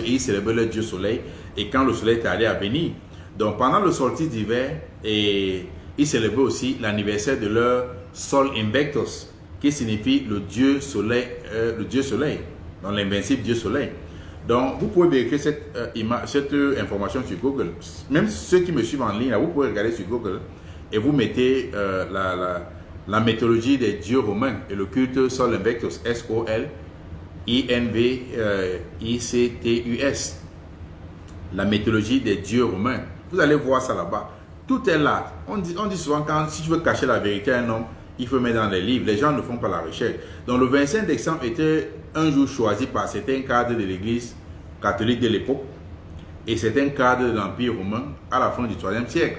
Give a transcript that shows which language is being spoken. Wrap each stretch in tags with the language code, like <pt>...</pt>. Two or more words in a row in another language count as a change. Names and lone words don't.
<fr>Et ils célébraient le dieu soleil. Et quand le soleil était allé à venir. Donc pendant le solstice d'hiver, ils célébraient aussi l'anniversaire de leur Sol Invictus, qui signifie le dieu soleil, donc l'invincible dieu soleil. Donc, vous pouvez vérifier cette information sur Google. Même ceux qui me suivent en ligne, là, vous pouvez regarder sur Google et vous mettez la mythologie des dieux romains et le culte Sol Invictus, S-O-L-I-N-V-I-C-T-U-S. La mythologie des dieux romains. Vous allez voir ça là-bas. Tout est là. On dit souvent, si tu veux cacher la vérité à un homme, il faut mettre dans les livres. Les gens ne font pas la recherche. Donc, le 25 décembre était un jour choisi par certains cadres de l'église catholique de l'époque et certains cadres de l'Empire romain à la fin du 3e siècle.</fr>